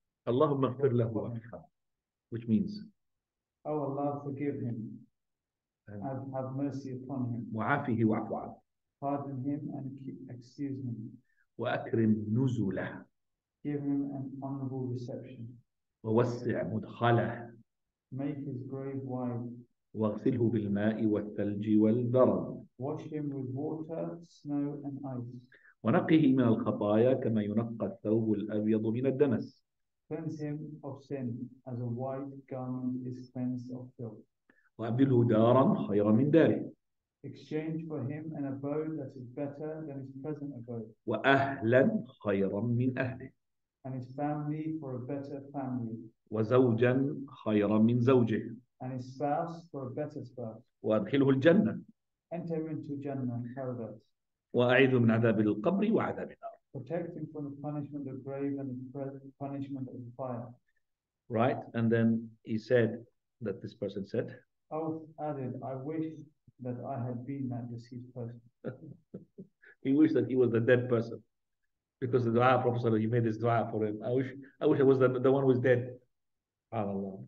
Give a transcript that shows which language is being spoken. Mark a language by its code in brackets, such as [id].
[ar] Allahumma ighfir lahu warhamhu, [en] which means, oh Allah, forgive him and have mercy upon him. [ar] Wa'afihi wa'fu anhu. [en] Pardon him and excuse him. [ar] Wa'akrim nuzulah. [en] Give him an honorable reception. [ar] ووسع مدخله. [en] Make his grave wide. [ar] واغسله بالماء والثلج والبرد. [en] Wash him with water, snow and ice. [ar] ونقه من الخطايا كما ينقى الثوب الأبيض من الدنس. [en] Cleanse him of sin as a white garment is cleansed of filth. [ar] وأبدله دارا خيرا من داره. [en] Exchange for him an abode that is better than his present abode. [ar] وأهلا خيرا من أهله. [en] And his family for a better family. [ar] وزوجا خيرا من زوجه. [en] And his spouse for a better spouse. [ar] وأدخله الجنة. [en] Enter into Jannah, paradise. [ar] وأعيذه من عذاب القبر وعذاب النار. [en] Protect him from the punishment of the grave and the punishment of the fire. Right, and then he said that this person said, Oh, added, I wish that I had been that deceased person. He wished that he was the dead person. Because the dua, Prophet, he made this dua for him. I wish I was the one who was dead. SubhanAllah.